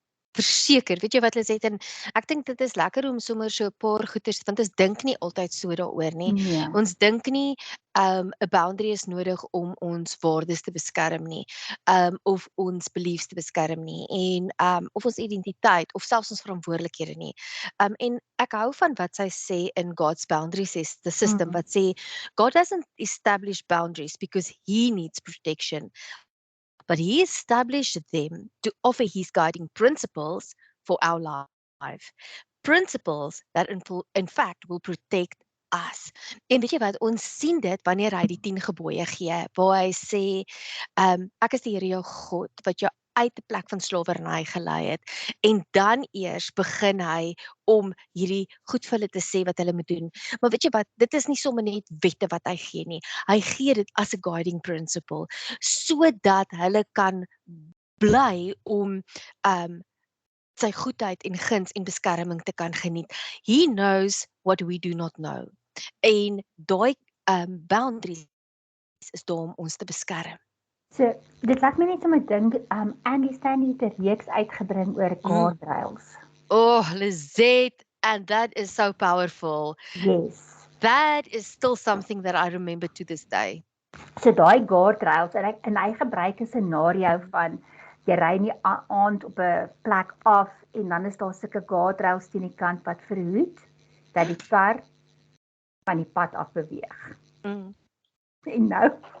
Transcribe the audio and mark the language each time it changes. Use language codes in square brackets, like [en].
[af] Verseker, weet jy wat hulle sê, en ek dink dit is lekker om sommer so 'n paar goeters, want ons dink nie altyd so daaroor nie. Nee. Ons dink nie 'n boundary is nodig om ons waardes te beskerm nie, of ons beliefs te beskerm nie en of ons identiteit of selfs ons verantwoordelikhede nie. En ek hou van wat sy sê in God's Boundaries system wat sê [en] God doesn't establish boundaries because he needs protection, but he established them to offer his guiding principles for our life. Principles that in fact will protect us. [af] En weet jy wat, ons sien dit wanneer hy die 10 gebooie gee, waar hy sê, ek is die Here jou God wat jou uit 'n plek van slawerny gelei het. En dan eers begin hy om hierdie goed vir hulle te sê wat hulle moet doen. Maar weet jy wat, dit is nie sommer net wette wat hy gee nie. Hy gee dit as 'n guiding principle sodat hulle kan bly om sy goedheid en guns en beskerming te kan geniet. [en] He knows what we do not know. [af] En daai boundaries is daar om ons te beskerm. So, dit laat my net sommer dink, Andy Stanley het 'n reeks uitgebring oor guardrails. [en] Oh, Lizette, and that is so powerful. Yes. That is still something that I remember to this day. [af] So daai guardrails en hy gebruik 'n scenario van jy ry in die aand op 'n plek af en dan is daar sulke guardrails teen die kant wat verhoed dat die kar van die pad af beweeg. En nou